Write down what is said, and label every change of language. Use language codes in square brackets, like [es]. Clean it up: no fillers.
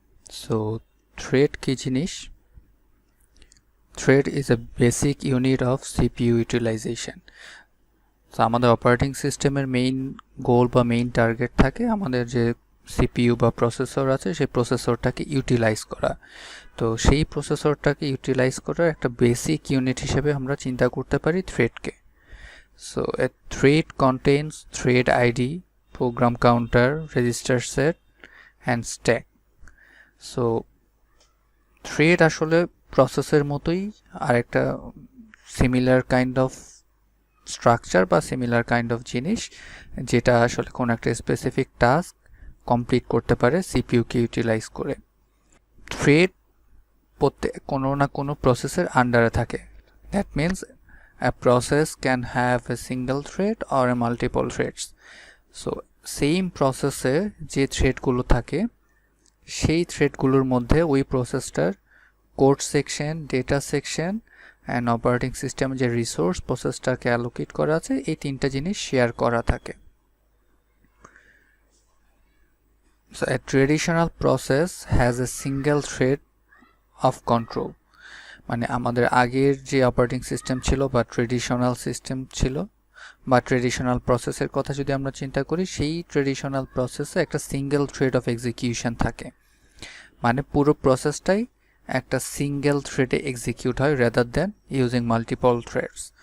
[bn] So thread কি জিনিস? [en] Thread is a basic unit of CPU utilization. [bn] তো আমাদের অপারেটিং সিস্টেমের মেইন গোল বা মেইন টার্গেট থাকে আমাদের যে সিপিইউ বা প্রসেসর আছে সেই প্রসেসরটাকে ইউটিলাইজ করা। তো সেই প্রসেসরটাকে ইউটিলাইজ করার একটা বেসিক ইউনিট হিসেবে আমরা চিন্তা করতে পারি থ্রেডকে। [en] So a thread contains thread ID, program counter, register set and stack. [bn] So thread আসলে প্রসেসের মতোই আর একটা সিমিলার কাইন্ড অফ স্ট্রাকচার বা সিমিলার কাইন্ড অফ জিনিস, যেটা আসলে কোনো একটা স্পেসিফিক টাস্ক কমপ্লিট করতে পারে সিপিইউকে ইউটিলাইজ করে। থ্রেড কোনো না কোনো প্রসেসের আন্ডারে থাকে। [en] That means a process can have a single thread or a multiple threads. [bn] So same প্রসেসে যে থ্রেডগুলো থাকে সেই থ্রেডগুলোর মধ্যে ওই প্রসেসটার code section, data section and operating system যে রিসোর্স প্রসেসটাকে অ্যালোকেট করা আছে এই তিনটা জিনিস শেয়ার করা থাকে। [en] So a traditional process has a single thread of control. [bn] মানে আমাদের আগের যে অপারেটিং সিস্টেম ছিল বা ট্রেডিশনাল সিস্টেম ছিল বা ট্রেডিশনাল প্রসেসের কথা যদি আমরা চিন্তা করি, সেই ট্রেডিশনাল প্রসেসে একটা সিঙ্গেল থ্রেড অফ এক্সিকিউশন থাকে। মানে পুরো প্রসেসটাই একটা সিঙ্গেল থ্রেডে এক্সিকিউট হয় [en] Rather than using multiple threads.